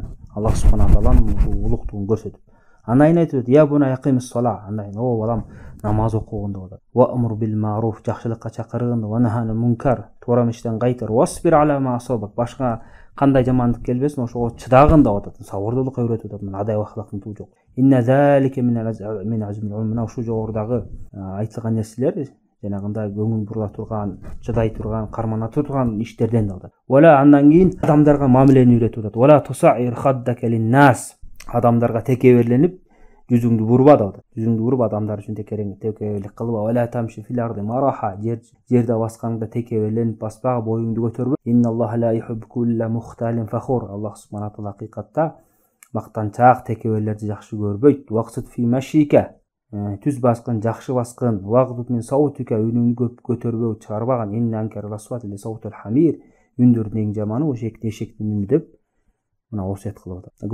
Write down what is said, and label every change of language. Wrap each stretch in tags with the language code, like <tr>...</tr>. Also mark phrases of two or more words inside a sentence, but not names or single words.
<ky>Аллах субхана тааладын улуктугун көрсөтүп. Андан кийин айтып,</ky> <ar>"يا بني أقم الصلاة",</ar> <ky>андан кийин "О балам, намаз окугун" деп атат.</ky> <ar>"وأمر بالمعروف",</ar> <ky>жакшылыкка чакыргын,</ky> <ar>"وانه عن المنكر",</ar> <ky>туура иштен кайтар,</ky> <ar>"واصبر على ما أصابك",</ar> <ky>башка кандай жамандык келбесин ошого чыдагын деп атат. Сабырдуулукка үйрөтүп атат. Мына адаб ахлактын туу жок.</ky> <ar>"إن ذلك من عزم الأمور",</ar> <ky>мына ушул жогорудагы айтылган нерселер жанагындай көңүл бурула турган, чыдай турган, кармана турган иштерден деп атат. "Вала", андан кийин адамдарга мамилени үйрөтүп атат.</ky> <ar>"ولا تصعر خدك للناس",</ar> <ky>адамдарга текеберленип, жүзүңдү бурба деп атат. Жүзүңдү буруп адамдар үчүн текеберлик кылба.</ky> <ar>ولا تمش في الأرض مرحا.</ar> <ky>Жерде басканда текеберленип баспа, боюңду көтөрбө.</ky> <ar>إن الله لا يحب كل مختال فخور.</ar> <ky>Аллах субханаху таала акыйкатта мактанчаак текеберлерди жакшы көрбөйт.</ky> <ar>واقصد في مشيك.</ar> <ky>Түз баскын, жакшы баскын.</ky> <ar>واغضض من صوتك,</ar> <ky>үнүңдү көп көтөрбө, чыгарбаган.</ky> <ar>إن أنكر الأصوات لصوت الحمير.</ar> <ky>Үндүрдүн эң жаманы эшектин үнү деп мына осуят кылып атат.</ky>